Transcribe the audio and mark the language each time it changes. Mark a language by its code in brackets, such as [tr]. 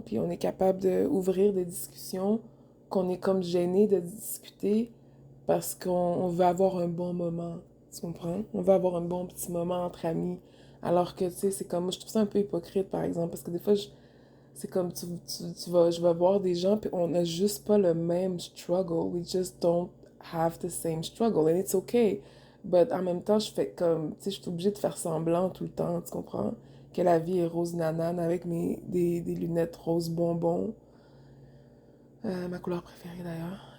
[fr] Puis on est capable d'ouvrir des discussions qu'on est comme gêné de discuter parce qu'on veut avoir un bon moment, tu comprends? On veut avoir un bon petit moment entre amis. Alors que, tu sais, c'est comme, je trouve ça un peu hypocrite, par exemple, parce que des fois, c'est comme, je vais voir des gens, puis on n'a juste pas le même struggle. [en] We just don't have the same struggle, and it's okay. [fr] But en même temps, je fais comme, tu sais, je suis obligée de faire semblant tout le temps, tu comprends? Que la vie est rose nanane avec des lunettes rose bonbon. Ma couleur préférée d'ailleurs.